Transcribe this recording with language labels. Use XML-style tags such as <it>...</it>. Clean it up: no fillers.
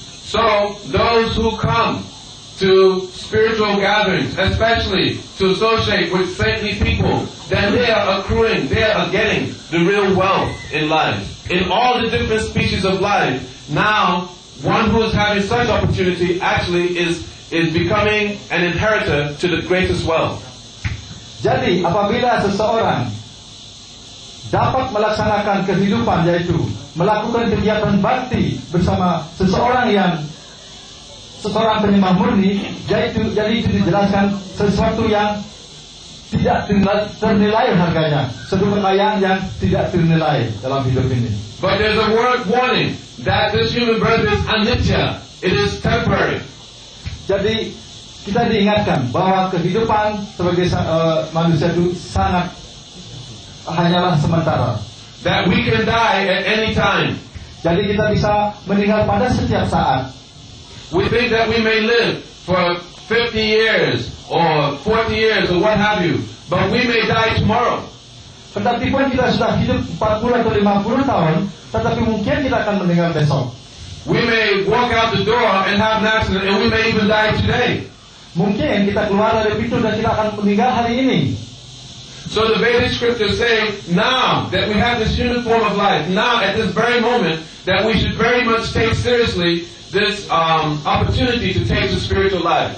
<en>So those who come to spiritual gatherings, especially to associate with saintly people, then they are accruing, they are getting the real wealth in life. In all the different species of life, now one who is having such opportunity actually is becoming an inheritor to the greatest wealth.</en> <id>Jadi apabila seseorang dapat melaksanakan kehidupan, yaitu melakukan kegiatan bakti bersama seseorang penyembah murni, jadi itu dijelaskan sesuatu yang tidak ternilai harganya, satu kekayaan yang tidak ternilai dalam hidup ini.</id> <en>But there's a word warning that this human birth is anitya. It is temporary.</en> <id>Jadi kita diingatkan bahwa kehidupan sebagai manusia itu hanyalah sementara.</id> <en>That we can die at any time.</en> <id>Jadi kita bisa meninggal pada setiap saat.</id> <en>We think that we may live for 50 years or 40 years or what have you, but we may die tomorrow.</en> <id>Tetapi pun kita sudah hidup 40 atau 50 tahun, tetapi mungkin kita akan meninggal besok.</id> <en>We may walk out the door and have an accident, and we may even die today.</en> <id>Mungkin kita keluar dari pintu dan kita akan meninggal hari ini.</id> <en>So the Vedic scriptures say, now that we have this human form of life, now at this very moment, that we should very much take seriously this opportunity to take the spiritual life.</en>